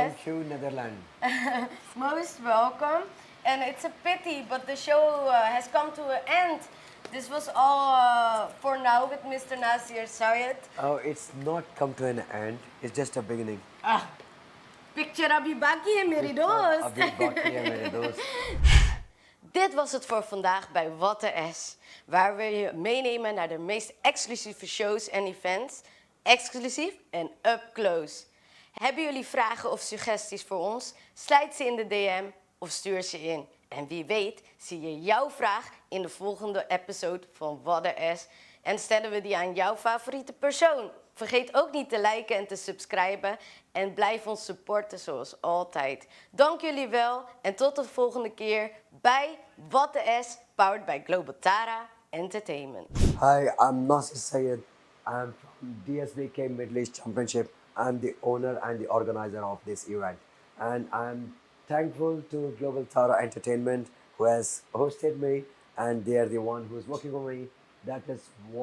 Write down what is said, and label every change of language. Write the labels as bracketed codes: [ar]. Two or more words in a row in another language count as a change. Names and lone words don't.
[en] Thank you, Netherlands. Most welcome. And it's a pity, but the show has come to an end. This was all for now with Mr. Nasir Syed. Oh, it's not come to an end. It's just a beginning. [hi] Picture अभी बाकी है मेरी दोस्त. अभी बाकी है मेरे दोस्त. [nl] Dit was het voor vandaag bij Wat de S, waar we je meenemen naar de meest exclusieve shows en events, exclusief en [en] up close. [nl] Hebben jullie vragen of suggesties voor ons? Sluit ze in de DM of stuur ze in. En wie weet zie je jouw vraag in de volgende episode van Wat de S en stellen we die aan jouw favoriete persoon. Vergeet ook niet te liken en te subscriben en blijf ons supporten zoals altijd. Dank jullie wel en tot de volgende keer bij Wat de S, [en] powered by Global Tara Entertainment. Hi, I'm Nasir Syed. I'm from DSBK Middle East Championship. I'm the owner and the organizer of this event. And I'm thankful to Global Tara Entertainment who has hosted me and they are the one who's working for me.